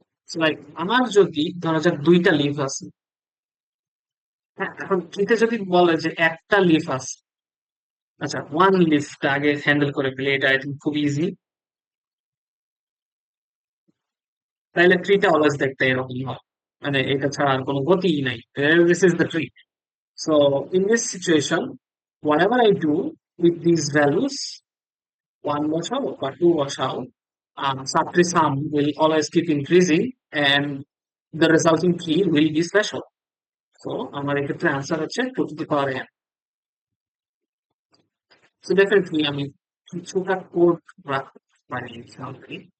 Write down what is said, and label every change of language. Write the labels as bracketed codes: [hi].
[bn] So like আমার যদি ধরা যাক দুইটা লিফ আছে, হ্যাঁ, এখন ট্রিতে যদি বলে যে একটা লিফ আছে, আচ্ছা ওয়ান লিফটা আগে হ্যান্ডেল করে ফেলে, এটা আই থিঙ্ক খুব ইজি। তাইলে ট্রিটা অলওয়েজ দেখতে এরকম হয়, মানে এটা ছাড়া আর কোনো গতিই নাই। [en] This is the tree. So in this situation, whatever I do with these values, one [bn] বসাও বা টু বসাও, [en] subtree sum will always keep increasing and the resulting key will be special. So [bn] আমার এক্ষেত্রে আনসার হচ্ছে [en] 2 to the power n. So definitely [bn] আমি কিছুটা code রাখতে পারি এক্সাম্পল.